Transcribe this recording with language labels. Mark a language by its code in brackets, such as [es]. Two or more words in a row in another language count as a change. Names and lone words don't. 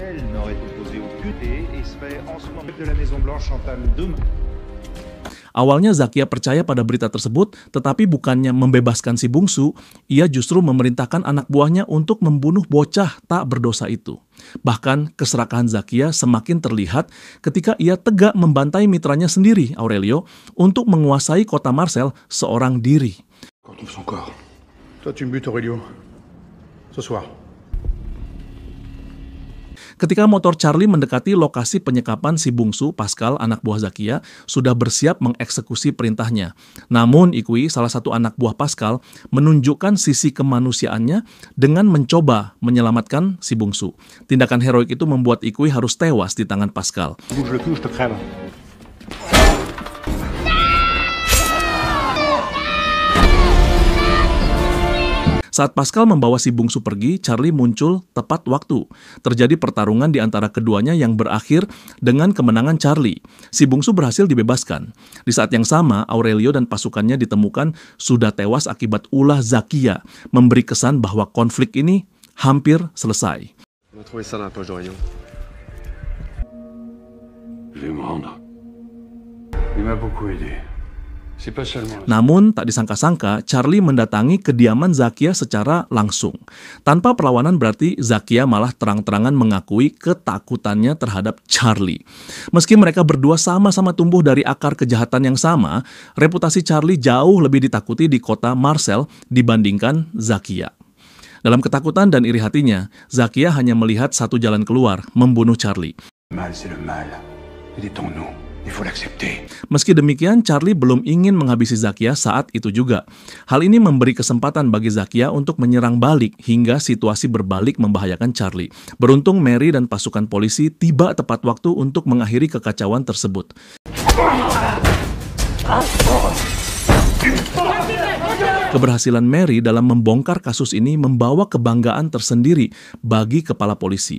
[id] Awalnya Zakia percaya pada berita tersebut, tetapi bukannya membebaskan si bungsu, ia justru memerintahkan anak buahnya untuk membunuh bocah tak berdosa itu. Bahkan keserakahan Zakia semakin terlihat ketika ia tegak membantai mitranya sendiri, Aurelio, untuk menguasai kota Marseille seorang diri. [fr] Quand on trouve son corps. Toi tu me butes, Aurelio. Ce soir. [id] Ketika motor Charlie mendekati lokasi penyekapan si bungsu, Pascal, anak buah Zakia, sudah bersiap mengeksekusi perintahnya. Namun, Ikui, salah satu anak buah Pascal, menunjukkan sisi kemanusiaannya dengan mencoba menyelamatkan si bungsu. Tindakan heroik itu membuat Ikui harus tewas di tangan Pascal. [fr] Bouge le cul, je te crève. [id] Saat Pascal membawa si bungsu pergi, Charlie muncul tepat waktu. Terjadi pertarungan di antara keduanya yang berakhir dengan kemenangan Charlie. Si bungsu berhasil dibebaskan. Di saat yang sama, Aurelio dan pasukannya ditemukan sudah tewas akibat ulah Zakia, memberi kesan bahwa konflik ini hampir selesai. [fr] On a trouvé ça dans la poche d'Aurélien. Je vais me rendre. Il m'a beaucoup aidé. C'est pas seulement... [id] Namun, tak disangka-sangka, Charlie mendatangi kediaman Zakia secara langsung. Tanpa perlawanan berarti Zakia malah terang-terangan mengakui ketakutannya terhadap Charlie. Meski mereka berdua sama-sama tumbuh dari akar kejahatan yang sama, reputasi Charlie jauh lebih ditakuti di kota Marseille dibandingkan Zakia. Dalam ketakutan dan iri hatinya, Zakia hanya melihat satu jalan keluar, membunuh Charlie. [fr] Le mal, c'est le mal. Il est en nous. Il faut l'accepter. [id] Meski demikian, Charlie belum ingin menghabisi Zakia saat itu juga. Hal ini memberi kesempatan bagi Zakia untuk menyerang balik hingga situasi berbalik membahayakan Charlie. Beruntung Mary dan pasukan polisi tiba tepat waktu untuk mengakhiri kekacauan tersebut. Keberhasilan Mary dalam membongkar kasus ini membawa kebanggaan tersendiri bagi kepala polisi.